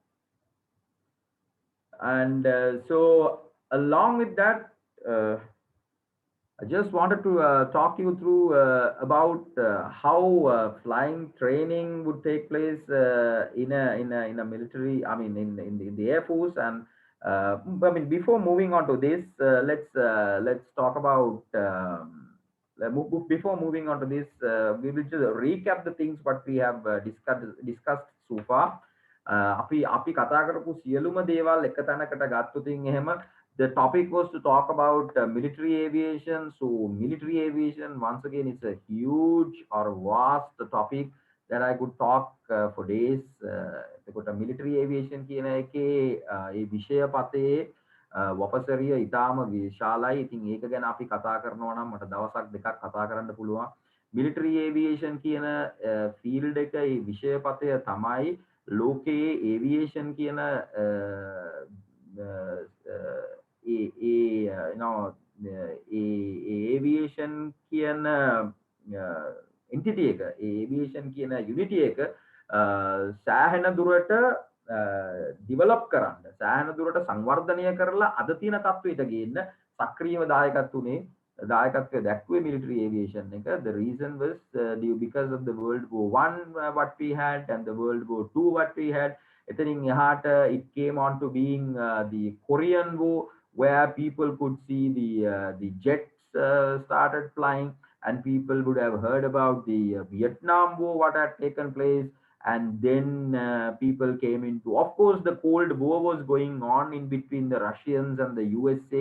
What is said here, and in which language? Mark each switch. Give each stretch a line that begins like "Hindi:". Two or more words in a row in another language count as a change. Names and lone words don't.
English: And so along with that, I just wanted to talk you through about how flying training would take place in a military, I mean in the Air Force. And I mean, before moving on to this, let's talk about before moving on to this, we will just recap the things what we have discussed so far.
Sinhala: අපි කතා කරපු සියලුම දේවල් එක තැනකට ගත්තොත් එහෙම
English: The topic was to talk about military aviation. So military aviation, once again, it's a huge or vast topic that I could talk for days.
Sinhala: එතකොට
English: military aviation
Sinhala: කියන එකේ ඒ විෂය පතේ වපසරිය ඉතාම විශාලයි. ඉතින් ඒක ගැන අපි කතා කරනවා නම් මට දවසක් දෙකක් කතා කරන්න පුළුවන්.
English: military aviation
Sinhala: කියන field එක ඒ විෂය පතය තමයි ලෝකයේ aviation කියන
English: you know
Sinhala: aviation කියන entity එක aviation කියන unity එක සෑහෙන දුරට develop කරන්න සෑහෙන දුරට සංවර්ධනය කරලා අද තියෙන තත්ත්වයට ගේන්න සක්‍රියව දායකත්වය දැක්ුවේ
English: military aviation
Sinhala: එක.
English: The reason was because of the World War One what we had and the World War Two what we had.
Sinhala: එතනින් එහාට
English: it came on to being the Korean War, where people could see the jets started flying, and people would have heard about the Vietnam War, what had taken place. And then people came into, of course, the Cold War was going on in between the Russians and the USA.